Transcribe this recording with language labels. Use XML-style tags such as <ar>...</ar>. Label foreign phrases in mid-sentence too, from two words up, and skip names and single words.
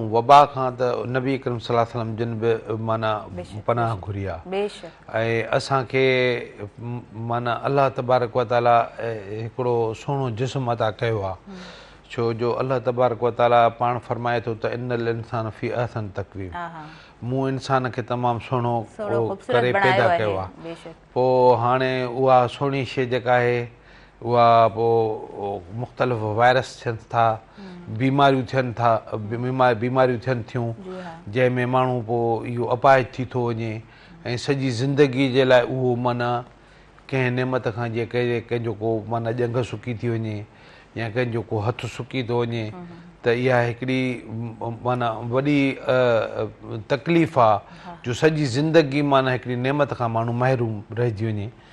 <sd>वबा खां त नबी करीम</sd> <ar>صلى الله عليه وسلم</ar> <sd>जिन बि माना पनाह घुरी आहे। ऐं असांखे माना</sd> <ar>الله تبارك وتعالى</ar> <sd>हिकिड़ो सुहिणो जिस्म अता कयो आहे। छो जो</sd> <ar>الله تبارك وتعالى</ar> <sd>पाण फरमाए थो त</sd> <ar>إن الإنسان في أحسن تقويم,</ar> <sd>मूं इंसान खे तमामु सुहिणो करे पैदा कयो आहे। पोइ हाणे उहा सुहिणी शइ जेका आहे उहा पोइ मुख़्तलिफ़ वायरस थियनि था, बीमारियूं थियनि थियूं, जंहिंमें माण्हू पोइ इहो अपाहिज थी थो वञे ऐं सॼी ज़िंदगी जे लाइ उहो माना कंहिं नेमत खां जीअं कंहिंजो को माना ॼंघ सुकी थी वञे या कंहिंजो को हथु सुकी थो वञे त इहा हिकिड़ी माना वॾी तकलीफ़ आहे जो सॼी ज़िंदगी माना हिकिड़ी नेमत खां माण्हू महरूम रहिजी वञे।</sd>